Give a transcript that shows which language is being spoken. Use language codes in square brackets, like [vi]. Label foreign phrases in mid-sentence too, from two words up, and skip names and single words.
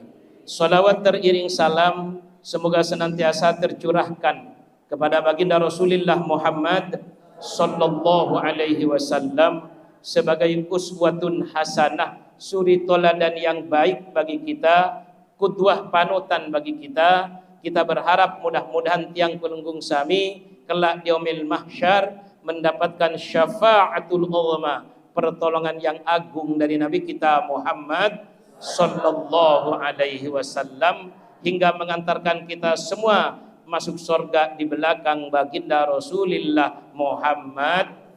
[id] Salawat teriring salam semoga senantiasa tercurahkan kepada baginda Rasulullah Muhammad [ar] صلى الله عليه وسلم [id] sebagai [ar] أسوة حسنة, [id] suri toladan yang baik bagi kita, qudwah panutan bagi kita. Kita berharap mudah-mudahan [ban] tiang pelunggung sami [id] kelak di [ar] يوم المحشر [id] mendapatkan [ar] الشفاعة العظمى, [id] pertolongan yang agung dari Nabi kita Muhammad [ar] صلى الله عليه وسلم, [id] hingga mengantarkan kita semua masuk surga di belakang baginda Rasulullah Muhammad.